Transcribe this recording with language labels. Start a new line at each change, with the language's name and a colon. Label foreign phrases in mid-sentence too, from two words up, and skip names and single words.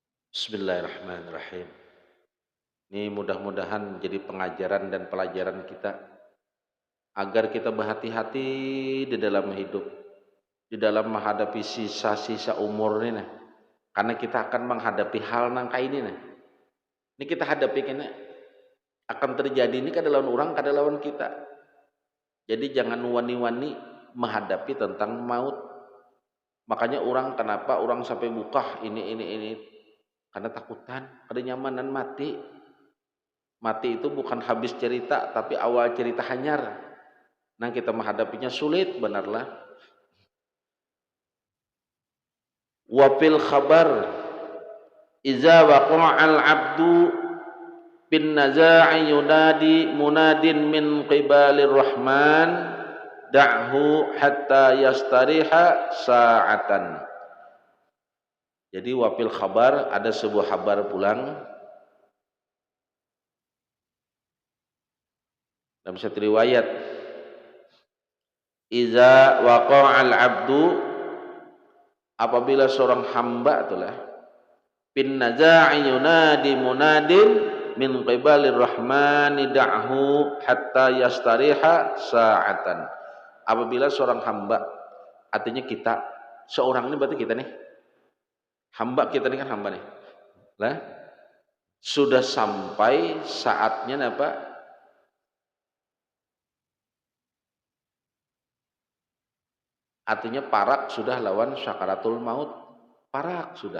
Banjar: Bismillahirrahmanirrahim. Ini mudah-mudahan jadi pengajaran dan pelajaran kita agar kita berhati-hati di dalam hidup, di dalam menghadapi sisa-sisa umur ini nah. Karena kita akan menghadapi hal nangka ini nah. Ini kita hadapi kena akan terjadi ini kada lawan orang, kada lawan kita. Jadi jangan wani-wani menghadapi tentang maut. Makanya orang kenapa orang sampai buka ini karena takutan, kada nyamanan mati. Mati itu bukan habis cerita, tapi awal cerita hanyar. Nah kita menghadapinya sulit, benarlah.
Arabic: وفي الخبر, إذا وقع العبد بن نزاع ينادي منادٍ من قبل الرحمن دعه حتى يستريح ساعة.
Banjar: Jadi
Arabic: وفي الخبر,
Banjar: ada sebuah kabar pulang dalam satu riwayat,
Arabic: إذا وقع العبد,
Banjar: apabila seorang hamba itulah
Arabic: بن نزاع ينادي منادٍ من قبل الرحمن دعه حتى يستريح ساعة.
Banjar: Apabila seorang hamba, artinya kita, seorang ini berarti kita nih, hamba kita ini kan hamba nih lah, sudah sampai saatnya apa, artinya parak sudah lawan syakaratul maut, parak sudah.